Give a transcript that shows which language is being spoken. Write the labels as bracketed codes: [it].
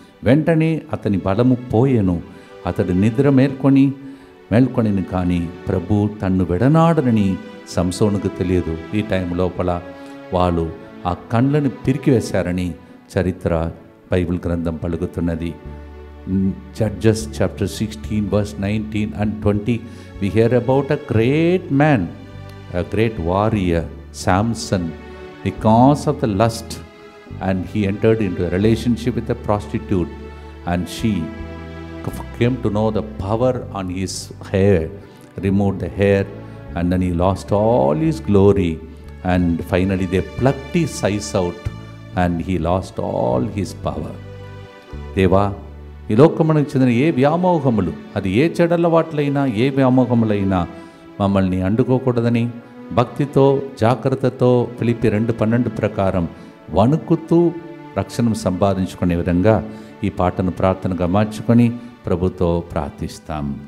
[te] వెంటనే అతని బలము పోయెను. అతడు నిద్ర మేల్కొనిను కానీ ప్రభు తన్ను విడనాడనని సంసోనుకు తెలియదు. ఈ టైం లోపల వాళ్ళు ఆ కండ్లను పిరికివేశారని చరిత్ర బైబిల్ గ్రంథం పలుకుతున్నది. [en] Judges chapter 16 verse 19 and 20 we hear about a great man, a great warrior, Samson, because of the lust, and he entered into a relationship with a prostitute, and she came to know the power on his hair, removed the hair, and then he lost all his glory, and finally they plucked his eyes out and he lost all his power. [te] దేవా, ఈ లోకమునకు చెందిన ఏ వ్యామోహములు, అది ఏ చెడలవాట్లైనా ఏ వ్యామోహములైనా మమ్మల్ని అండుకోకూడదని భక్తితో జాగ్రత్తతో ఫిలిప్పీ 2:12 ప్రకారం వణుకుతూ రక్షణను సంపాదించుకునే విధంగా ఈ పాటను ప్రార్థనగా మార్చుకొని ప్రభుతో ప్రార్థిస్తాం.